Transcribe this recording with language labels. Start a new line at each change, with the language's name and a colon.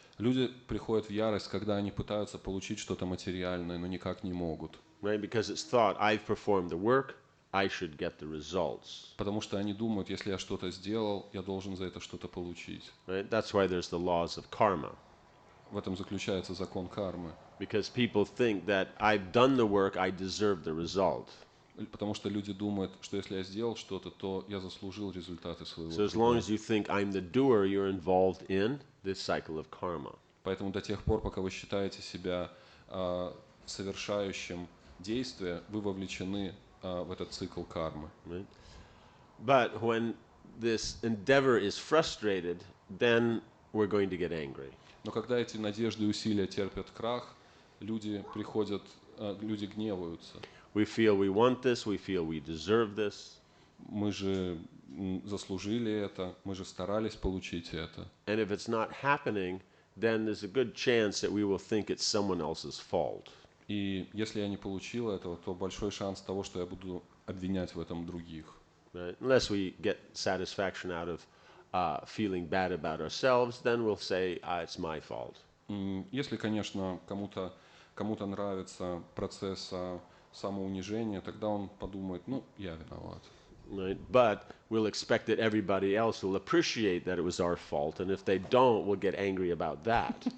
Russian: Люди приходят в ярость, когда они пытаются получить что-то материальное, но никак не могут.
English: Right? Because it's thought, I've performed the work, I should get the results.
Russian: Потому что они думают, если я что-то сделал, я должен за это что-то получить.
English: Right? That's why there's the laws of karma.
Russian: В этом заключается закон кармы.
English: Because people think that I've done the work, I deserve the result.
Russian: Потому что люди думают, что если я сделал что-то, то я заслужил результаты своего
English: So as long
Russian: труда.
English: as you think I'm the doer, you're involved in this cycle of karma.
Russian: Поэтому до тех пор, пока вы считаете себя совершающим действие, вы вовлечены в этот цикл кармы.
English: Right? But when this endeavor is frustrated, then we're going to get angry.
Russian: Но когда эти надежды и усилия терпят крах, люди приходят, люди гневаются.
English: We feel we want this, we feel we deserve this.
Russian: Мы же заслужили это, мы же старались получить это.
English: And if it's not happening, then there's a good chance that we will think it's someone else's fault.
Russian: И если я не получил этого, то большой шанс того, что я буду обвинять в этом других.
English: Right? Unless we get satisfaction out of feeling bad about ourselves, then we'll say, it's my fault.
Russian: Если, конечно, кому-то нравится процесс самоунижения, тогда он подумает, ну, я виноват.
English: Right? But we'll expect that everybody else will appreciate that it was our fault, and if they don't, we'll get angry about that.